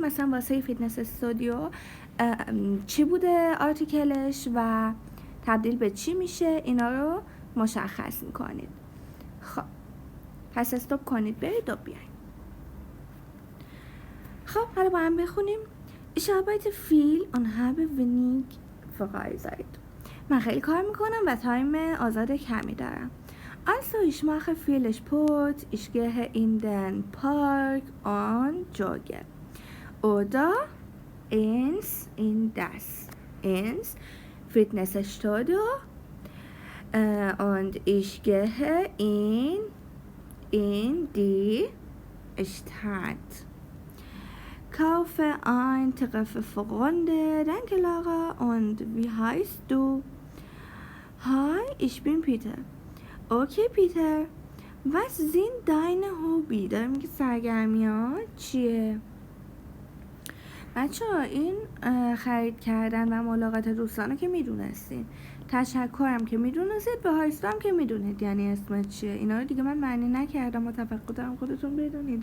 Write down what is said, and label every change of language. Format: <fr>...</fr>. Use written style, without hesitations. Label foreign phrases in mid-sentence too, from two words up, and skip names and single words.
<fa>مثلا واسه فیتنس استودیو چی بوده آرتیکلش و تبدیل به چی میشه، اینا رو مشخص میکنید. خب پس استوب کنید برید و بیاین. خب حالا با هم بخونیم.</fa> <de>Ich arbeite viel und habe wenig Freizeit.</de> <fa>من خیلی کار میکنم و تایم آزاد کمی دارم.</fa> <de>Also ich mache viel Sport, ich gehe in den Park und jogge. Oder ins Fitnessstudio und ich gehe in die Stadt. Kaufe ein, treffe Freunde. Danke Laura. Und wie heißt du? Hi, ich bin Peter. Okay Peter. Was sind deine Hobby؟</de> <fa>داره میگه سرگرمیات چیه؟ بچه‌ها این خرید کردن و ملاقات دوستانو که میدونستین، تشکرم که میدونستید، به هایستم که میدونید یعنی اسمت چیه. اینا رو دیگه من معنی نکردم، متوقع دارم خودتون بدونید.</fa>